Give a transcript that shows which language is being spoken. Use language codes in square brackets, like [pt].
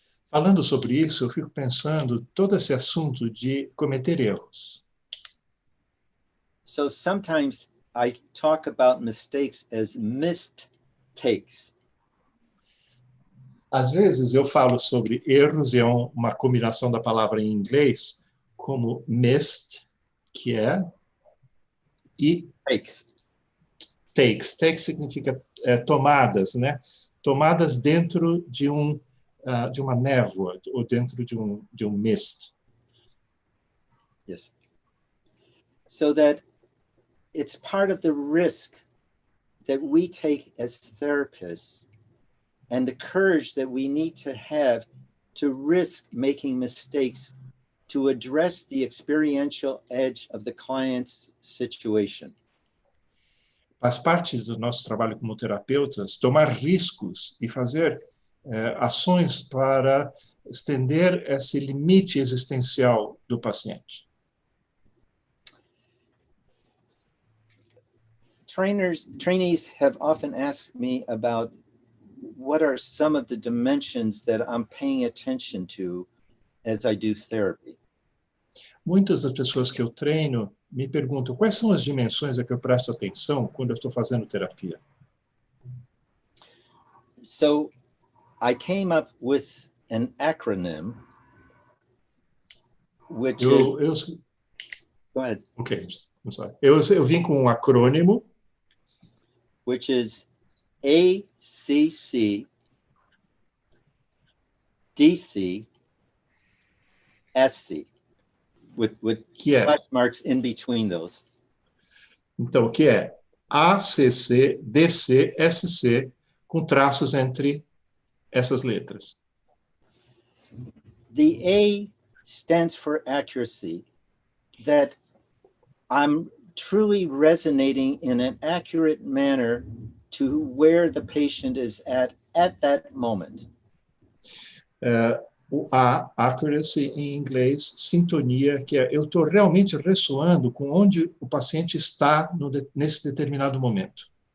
[pt] Falando sobre isso, eu fico pensando todo esse assunto de cometer erros. [en] So sometimes I talk about mistakes as missed takes. [pt] Às vezes eu falo sobre erros, e é uma combinação da palavra em inglês, como missed, que é, e [en] Takes. [pt] takes. Takes significa tomadas, né? Tomadas dentro de uma névoa, ou dentro de um mist. [en] Yes. So that it's part of the risk that we take as therapists and the courage that we need to have to risk making mistakes to address the experiential edge of the client's situation. [pt] Faz parte do nosso trabalho como terapeutas tomar riscos e fazer ações para estender esse limite existencial do paciente. [en] Trainees have often asked me about what are some of the dimensions that I'm paying attention to as I do therapy. [pt] Muitas das pessoas que eu treino me perguntam quais são as dimensões a que eu presto atenção quando eu estou fazendo terapia. [en] So I came up with an acronym, which is... Go ahead. Ok, I'm sorry. [pt] Eu vim com um acrônimo, [en] which is ACC DC SC, with slash marks in between those. [pt] Então, que é ACC, DC, SC, com traços entre essas letras. [en] The A stands for accuracy, that I'm truly resonating in an accurate manner to where the patient is at that moment. [pt] O A, accuracy em inglês, sintonia, que é eu estou realmente ressoando com onde o paciente está nesse determinado momento.